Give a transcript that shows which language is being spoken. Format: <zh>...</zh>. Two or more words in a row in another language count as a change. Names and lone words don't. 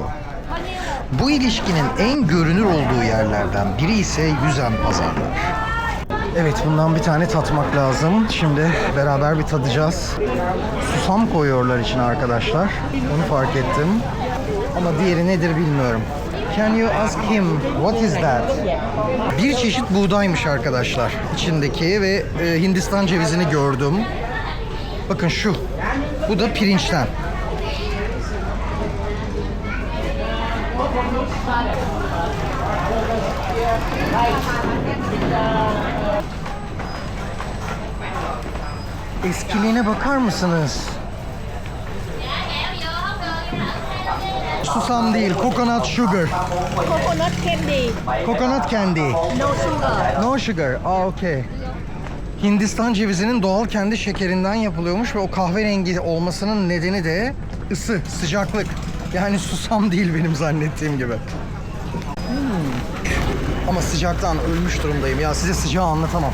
<tr>Bu ilişkinin en görünür olduğu yerlerden biri ise yüzen pazarlar. Evet, bundan bir tane tatmak lazım. Şimdi beraber bir tadacağız. Susam koyuyorlar içine arkadaşlar. Onu fark ettim. Ama diğeri nedir bilmiyorum.</tr> <en>Can you ask him what is that?</en> <tr>Bir çeşit buğdaymış arkadaşlar içindeki ve Hindistan cevizini gördüm. Bakın şu. Bu da pirinçten. Eskiliğine bakar mısınız? Susam değil,</tr> <en>coconut sugar. Coconut candy. Coconut candy. No sugar. No sugar. Okay.</en> <tr>Hindistan cevizinin doğal kendi şekerinden yapılıyormuş ve o kahverengi olmasının nedeni de ısı, sıcaklık. Yani susam değil benim zannettiğim gibi. Ama sıcaktan ölmüş durumdayım. Ya size sıcağı anlatamam.</tr>